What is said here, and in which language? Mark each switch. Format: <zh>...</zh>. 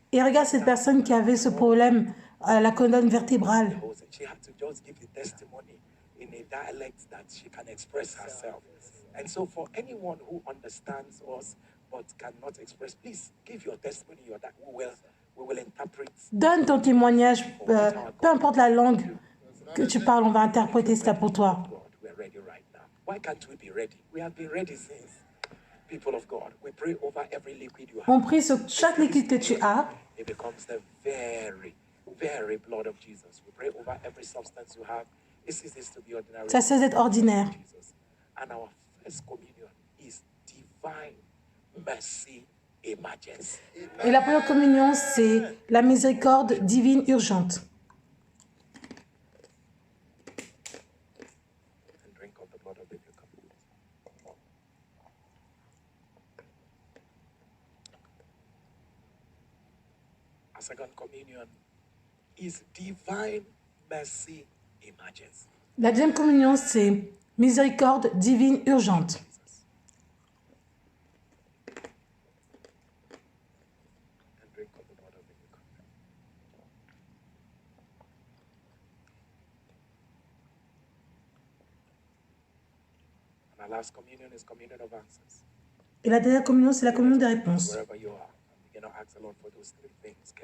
<fr>Et regarde cette personne qui avait ce problème à la colonne vertébrale.</fr> <en>She had to just give the testimony in a dialect that she can express herself. And so for anyone who understands us but cannot express, please give your testimony. We will interpret.</en> <fr>Donne ton témoignage, peu importe la langue que tu parles, on va interpréter cela pour toi.</fr> <en>God, we are ready right now. Why can't we be ready? We have been ready since. People of God, we pray over every liquid you have.</en> <fr>On prie sur chaque liquide que tu as.</fr> <en>It becomes the very, very blood of Jesus. We pray over every substance you have. It ceases to be ordinary.</en> <fr>Ça cesse d'être ordinaire.</fr> <en>Jesus. And our first communion is divine mercy emergency.</en> <fr>Et la première communion, c'est la miséricorde divine urgente.</fr> <en>And drink of the blood of the new covenant. Our second communion is divine mercy emergency.</en> <fr>La deuxième communion, c'est miséricorde divine urgente.</fr> <en>Jesus. And drink of the blood of the new covenant. And our last communion is communion of answers.</en> <fr>Et la dernière communion, c'est la communion des réponses.</fr> <en>Wherever you are, you know, ask the Lord for those three things.</en>